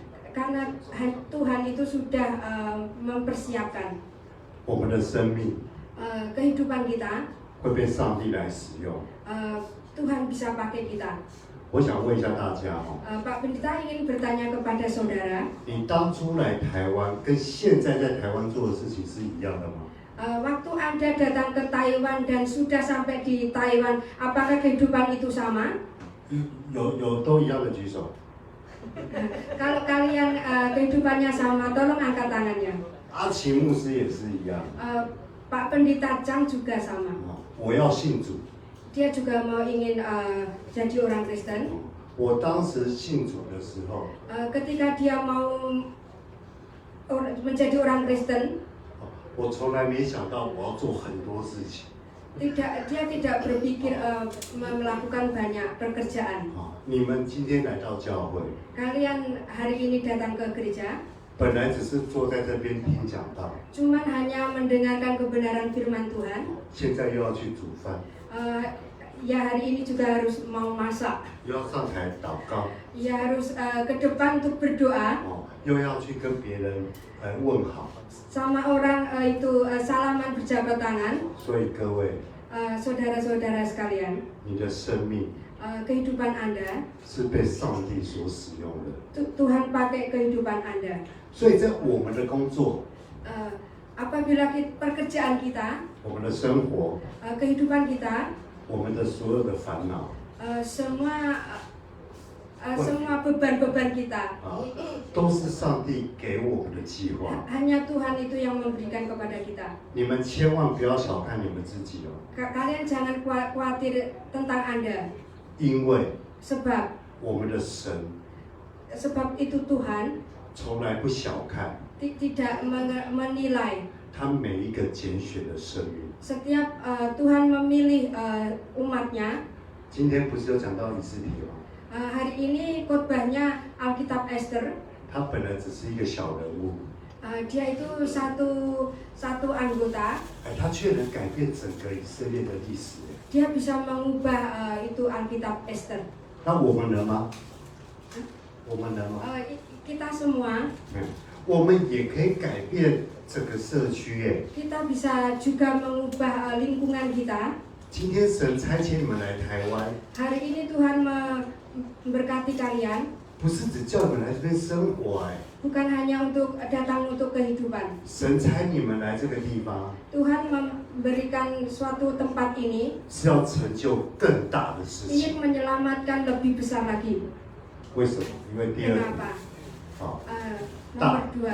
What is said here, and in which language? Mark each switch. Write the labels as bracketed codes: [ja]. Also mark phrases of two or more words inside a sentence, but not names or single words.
[id] Karena Tuhan itu sudah mempersiapkan [zh] 我们的生命 [id] kehidupan kita [zh] 会被上帝来使用。 [id] Tuhan bisa pakai kita. [zh] 我想问一下大家哦， [id] Pak Pendeta ingin bertanya kepada saudara, [zh] 你当初来台湾跟现在在台湾做的事情是一样的吗？ [id] waktu Anda datang ke Taiwan dan sudah sampai di Taiwan, apakah kehidupan itu sama? [zh] 有都一样的举手。 [id] Kalau kalian kehidupannya sama, tolong angkat tangannya. [zh] 阿奇牧师也是一样。 [id] Pak Pendeta Chang juga sama. [zh] 我要信主。 [id] Dia juga mau ingin jadi orang Kristen. [zh] 我当时信主的时候， [id] ketika dia mau menjadi orang Kristen, [zh] 我从来没想到我要做很多事情。 [id] dia tidak berpikir melakukan banyak pekerjaan. [zh] 你们今天来到教会， [id] Kalian hari ini datang ke gereja, [zh] 本来只是坐在这边听讲道， [id] cuman hanya mendengarkan kebenaran firman Tuhan. [zh] 现在又要去煮饭， [id] Ya hari ini juga harus mau masak. [zh] 又要上台祷告， [id] Ya harus ke depan untuk berdoa. [zh] 又要去跟别人问好。 [id] Sama orang itu salaman berjabat tangan. [zh] 所以各位， [id] saudara-saudara sekalian, [zh] 你的生命 [id] kehidupan Anda [zh] 是被上帝所使用的。 [id] Tuhan pakai kehidupan Anda. [zh] 所以在我们的工作， [id] apabila pekerjaan kita, [zh] 我们的生活， [id] kehidupan kita, [zh] 我们的所有的烦恼 [id] semua beban-beban kita [zh] 啊，都是上帝给我们的计划。 [id] hanya Tuhan itu yang memberikan kepada kita. [zh] 你们千万不要小看你们自己哦， [id] Kalian jangan khawatir tentang Anda, [zh] 因为 [id] sebab [zh] 我们的神 [id] itu Tuhan [zh] 从来不小看 [id] tidak menilai. [zh] 他每一个拣选的生命。 [id] Setiap Tuhan memilih umatnya. [zh] 今天不是有讲到以斯帖吗？ [id] Hari ini khotbahnya Alkitab Esther. [zh] 他本来只是一个小人物， [id] Dia itu satu anggota. [zh] 哎，他却能改变整个以色列的历史。 [id] Dia bisa mengubah itu Alkitab Esther. [zh] 那我们能吗？我们能吗？ [id] Kita semua, [zh] 我们也可以改变整个社区耶。 [id] kita bisa juga mengubah lingkungan kita. [zh] 今天神差遣你们来台湾， [id] Hari ini Tuhan memberkati kalian, [zh] 不是只叫你们来这边生活哎， [id] bukan hanya datang untuk kehidupan. [zh] 神差你们来这个地方， [id] Tuhan memberikan suatu tempat ini [zh] 是要成就更大的事 [id] ingin [zh] 情。 [id] menyelamatkan lebih besar lagi. [zh] 为什么？因为第二点， [id] Kenapa? [zh] 好， [id] Nomor 2,